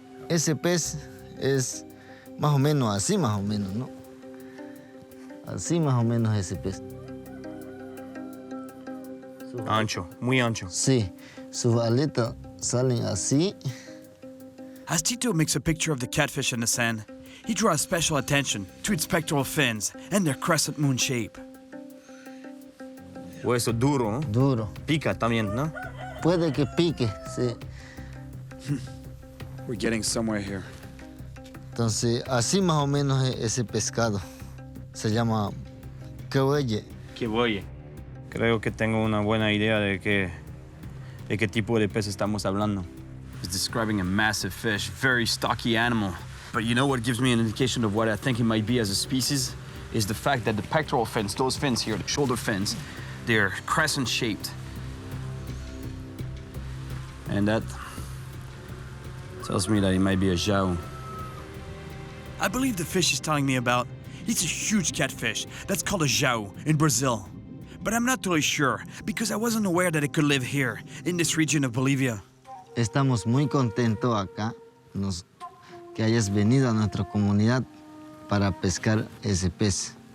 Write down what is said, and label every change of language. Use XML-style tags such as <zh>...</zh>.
<es>Ese pez es más o menos así, más o menos, ¿no? Así más o menos ese pez. Ancho, muy ancho. Sí, sus aletas salen así.</es> <en>As Tito makes a picture of the catfish in the sand, he draws special attention to its pectoral fins and their crescent moon shape.</en> <es>Hueso duro, ¿no? Duro. Pica también, ¿no? Puede que pique, sí.</es> <en>We're getting somewhere here.</en> <es>Entonces, así más o menos es ese pescado. Se llama cahuelle. Que voy. Creo que tengo una buena idea de qué tipo de pez estamos hablando.</es> <en>He's describing a massive fish, very stocky animal. But you know what gives me an indication of what I think it might be as a species? Is the fact that the pectoral fins, those fins here, the shoulder fins, they're crescent-shaped. And that tells me that it might be a jiao. I believe the fish he's telling me about, it's a huge catfish that's called a jiao in Brazil. But I'm not totally sure because I wasn't aware that it could live here, in this region of Bolivia.</en> <es>Estamos muy contentos acá que hayas venido a nuestra comunidad para pescar ese pez.</es>